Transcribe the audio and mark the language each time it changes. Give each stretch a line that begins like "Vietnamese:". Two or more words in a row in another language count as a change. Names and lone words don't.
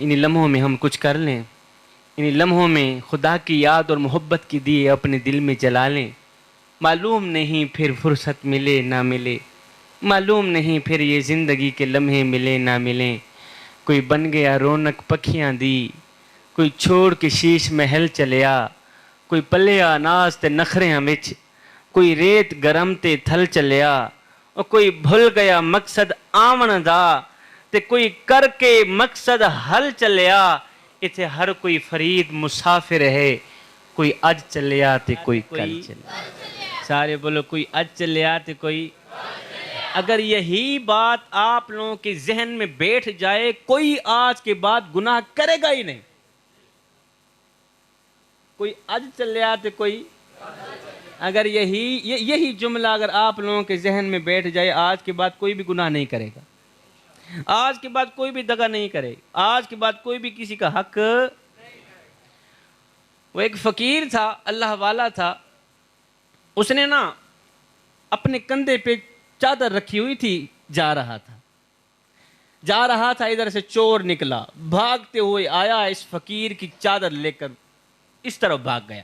Urdu: انہی لمحوں میں ہم کچھ کر لیں، انہی لمحوں میں خدا کی یاد اور محبت کی دیے اپنے دل میں جلا لیں۔ معلوم نہیں پھر فرصت ملے نہ ملے، معلوم نہیں پھر یہ زندگی کے لمحے ملے نہ ملیں۔
Punjabi: کوئی بن گیا رونق پکھیاں دی، کوئی چھوڑ کے شیش محل چلیا، کوئی پلیا ناز تے نخریاں وچ، کوئی ریت گرم تے تھل چلیا، اور کوئی بھول گیا مقصد آمن دا، تے کوئی کر کے مقصد حل چلیا۔ اتھے ہر کوئی فرید مسافر ہے، کوئی اج چلیا تے کوئی کل چلیا۔ سارے بولو کوئی اج چلیا تے کوئی۔
Urdu: اگر یہی بات آپ لوگوں کے ذہن میں بیٹھ جائے، کوئی آج کے بعد گناہ کرے گا ہی نہیں۔
Punjabi: کوئی اج چلیا تے کوئی،
Urdu: اگر یہی جملہ اگر آپ لوگوں کے ذہن میں بیٹھ جائے، آج کے بعد کوئی بھی گناہ نہیں کرے گا، آج کے بعد کوئی بھی دغا نہیں کرے، آج کے بعد کوئی بھی کسی کا حق۔ وہ ایک فقیر تھا، اللہ والا تھا، اس نے نا اپنے کندھے پہ چادر رکھی ہوئی تھی، جا رہا تھا، ادھر سے چور نکلا، بھاگتے ہوئے آیا، اس فقیر کی چادر لے کر اس طرف بھاگ گیا۔